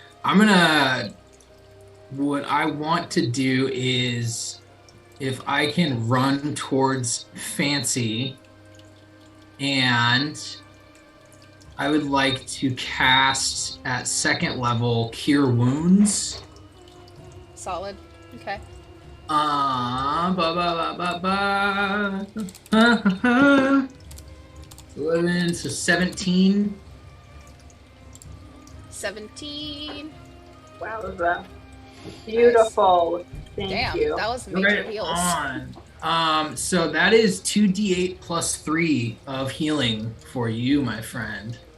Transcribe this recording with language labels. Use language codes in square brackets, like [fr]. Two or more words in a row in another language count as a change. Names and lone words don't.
[en] What I want to do is, if I can run towards Fancy, and I would like to cast at second level Cure Wounds Solid. Okay. Ba ba ba ba ba. 11, so 17. 17. Wow, beautiful. Thank Damn, you. that was major Right heals. on. So that is 2d8 plus 3 of healing for you, my friend.